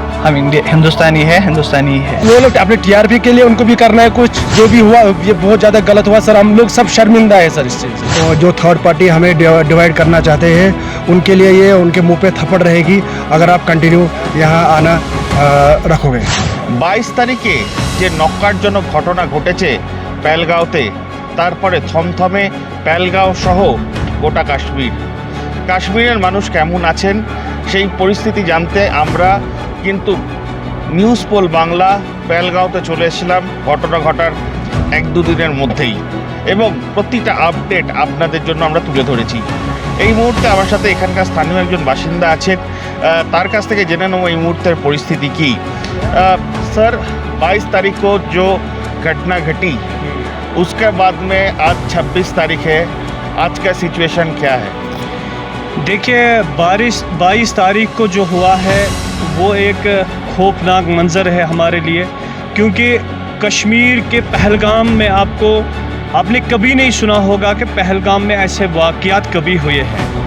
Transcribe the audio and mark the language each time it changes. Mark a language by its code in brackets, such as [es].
[hi] हम हिंदुस्तानी है, हिंदुस्तानी है। वो लोग अपने टीआरपी के लिए उनको भी करना है कुछ। जो भी हुआ ये बहुत ज़्यादा गलत हुआ सर, हम लोग सब शर्मिंदा है सर इस चीज़ से। और जो थर्ड पार्टी हमें डिवाइड करना चाहते हैं उनके लिए ये उनके मुंह पे थप्पड़ रहेगी अगर आप कंटिन्यू यहाँ आना रखोगे। [bn] 22 তারিখে যে নক্কারজনক ঘটনা ঘটেছে পেহেলগাঁওতে, তারপরে থমথমে পেহেলগাঁও সহ গোটা কাশ্মীরের মানুষ কেমন আছেন সেই পরিস্থিতি জানতে আমরা কিন্তু নিউজ পোল বাংলা পেহেলগাঁওতে চলে এসেছিলাম ঘটনা ঘটার 1-2 দিনের মধ্যেই, এবং প্রতিটা আপডেট আপনাদের জন্য আমরা তুলে ধরেছি। এই মুহূর্তে আমার সাথে এখানকার স্থানীয় একজন বাসিন্দা আছেন, তার কাছ থেকে জেনে নেব এই মুহূর্তের পরিস্থিতি কি। [hi] सर 22 तारीख को जो घटना घटी उसके बाद में आज 26 तारीख है, आज का सिचुएशन क्या है? देखिए 22 तारीख को जो हुआ है वो एक खौफनाक मंजर है हमारे लिए, क्योंकि कश्मीर के पहलगाम में आपने कभी नहीं सुना होगा कि पहलगाम में ऐसे वाक़यात कभी हुए हैं।